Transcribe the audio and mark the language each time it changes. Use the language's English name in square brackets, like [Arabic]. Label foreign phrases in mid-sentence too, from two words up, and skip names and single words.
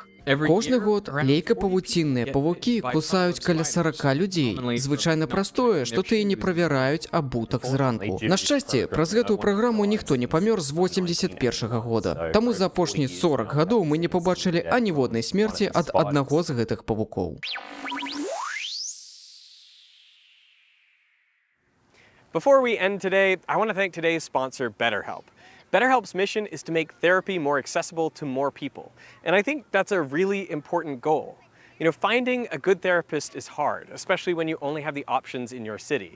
[Belarusian] Кожны год лейкапавуцінныя павукі кусаюць каля 40 людзей. Звычайна праз-тое, што тыя не правяраюць абутак зранку. На шчасце, праз гэтую праграму ніхто не памёр з 81-го года. Таму за апошнія 40 гадоў мы не пабачылі аніводнай смерці ад аднаго з гэтых павукоў. [English] Before we end today, I want to thank today's sponsor, BetterHelp. BetterHelp's mission is to make therapy more accessible to more people. And I think that's a really important goal. You know, finding a good therapist is hard, especially when you only have the options in your city.